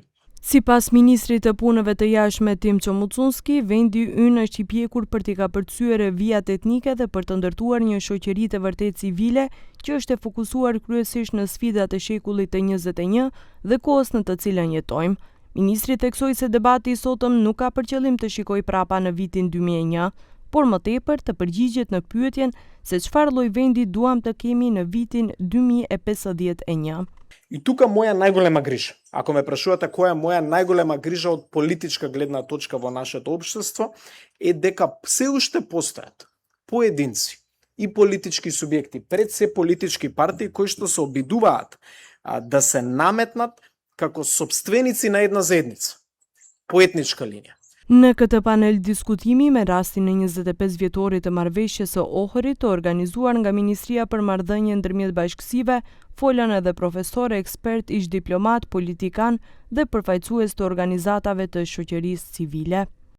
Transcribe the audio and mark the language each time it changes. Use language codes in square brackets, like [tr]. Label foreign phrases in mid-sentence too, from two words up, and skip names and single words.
[sq] Sipas ministrit të punëve të jashtme Tim Çomucunski, vendi ynë është i pjekur për t'i kapërcyer vijat etnike dhe për të ndërtuar një shoqëri të vërtet civile që është e fokusuar kryesisht në sfidat e shekullit të 21 dhe kohës në të cilën jetojmë. Ministri theksoi se debati i sotëm nuk ka për qëllim të shikojë prapa në vitin 2001, por më tepër të përgjigjet në pyetjen se çfarë lloj vendi duam të kemi në vitin 2051. [mk] И тука моја најголема грижа, ако ме прашувате која е моја најголема грижа од политичка гледна точка во нашето општество, е дека се уште постојат поединци и политички субјекти, пред се политички партии кои што се обидуваат да се наметнат како сопственици на една заедница, по етничка линија. [sq] Në këtë panel diskutimi me rastin e 25 vjetorit të marrëveshjes së Ohrit të organizuar nga Ministria për Marrëdhënie ndërmjet bashkësive, folën edhe profesorë, ekspert, ish diplomat, politikan dhe përfaqësues të organizatave të shoqërisë civile.